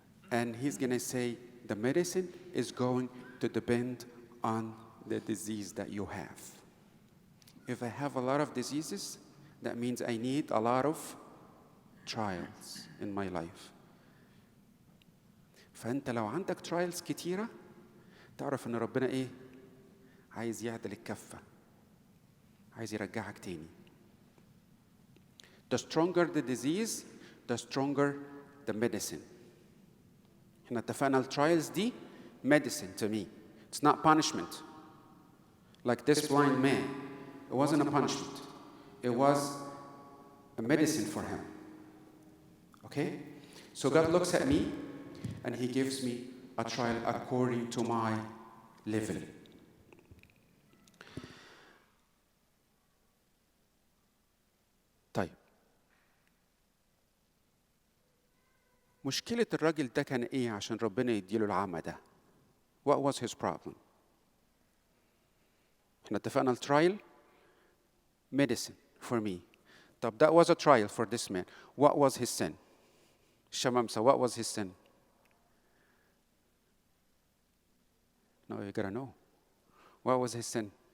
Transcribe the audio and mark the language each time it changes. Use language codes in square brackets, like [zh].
[en] And He's going to say, the medicine is going to depend on the disease that you have. If I have a lot of diseases, that means I need a lot of trials in my life. [ar] فأنت لو عندك trials كتيرة تعرف إن ربنا إيه؟ عايز يعدل الكفة. عايز يرجعك تاني. [en] The stronger the disease, the stronger the medicine. [ar] احنا اتفقنا الترايلز دي [en] medicine to me. It's not punishment. Like this blind man, it wasn't a punishment. It was a medicine for him. Okay? So God looks at me and He gives me a trial according to my level. [ar] طيب. مشكلة الراجل ده كان إيه عشان ربنا يديله العمى ده؟ [en] What was his problem? [ar] احنا اتفقنا الترايل [en] medicine for me. طب that was a trial for this man. What was his sin? الشمامسة, what was his sin? No, you gotta know. What was his sin?